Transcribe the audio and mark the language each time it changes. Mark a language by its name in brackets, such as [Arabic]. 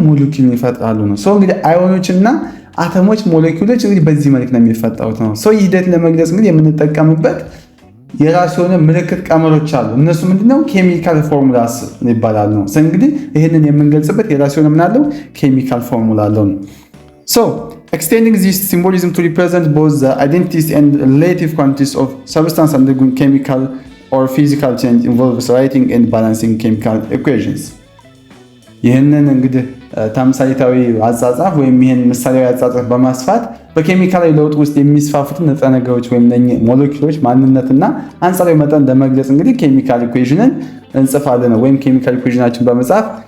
[Amharic] ሞለኪውል ይፈጥራሉ ነው። እንግዲህ አዮኖችና አተሞች ሞለኪውሎች እንግዲህ በዚህ መልክ ነው የሚፈጠሩት ነው። ይህ ሂደት ለመግለጽ እንግዲህ የምንጠቀምበት የራሱ የሆነ ምልክት ቀመሮች አሉ። እነሱ ምንድነው? ኬሚካል ፎርሙላስ ይባላሉ ነው። እንግዲህ ይህንን የምንገልጽበት የራሱ የሆነ ምን አለው? ኬሚካል ፎርሙላ አለው ነው። [English] Extending this symbolism to represent both the identities and relative quantities of substance undergoing chemical or physical change involves writing and balancing chemical equations. [Amharic] ይህንን እንግዲህ ተምሳሌታዊ አጻጻፍ ወይም ይህን ምሳሌያዊ አጻጻፍ በማስፋት በኬሚካላዊ ለውጥ ውስጥ የሚስፋፉትን ንጥረ ነገሮች ወይም ሞለኪውሎች ማንነትና አንጻራዊ መጠን ለመግለጽ እንግዲህ ኬሚካል ኢኩዌሽንን እንጽፋለን ወይም ኬሚካል ኢኩዌሽናችን በመጻፍ